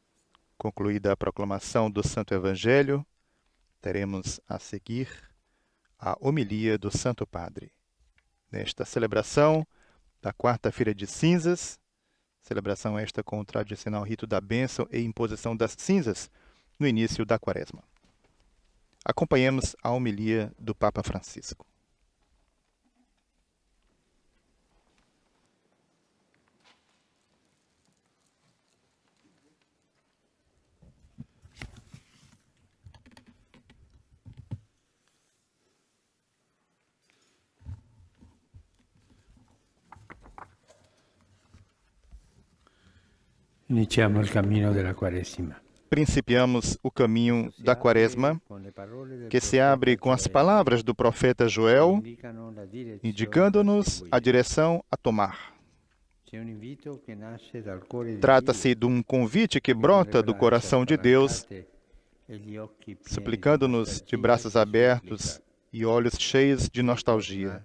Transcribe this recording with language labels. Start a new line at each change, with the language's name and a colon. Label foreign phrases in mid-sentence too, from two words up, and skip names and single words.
Portuguese: Concluída a proclamação do Santo Evangelho, teremos a seguir a homilia do Santo Padre. Nesta celebração da quarta-feira de cinzas, celebração esta com o tradicional rito da bênção e imposição das cinzas no início da quaresma. Acompanhemos a homilia do Papa Francisco.
Italian: Iniziamo il cammino della Quaresima.
Portuguese: Principiamos o caminho da quaresma, que se abre com as palavras do profeta Joel, indicando-nos a direção a tomar. Trata-se de um convite que brota do coração de Deus, suplicando-nos de braços abertos e olhos cheios de nostalgia.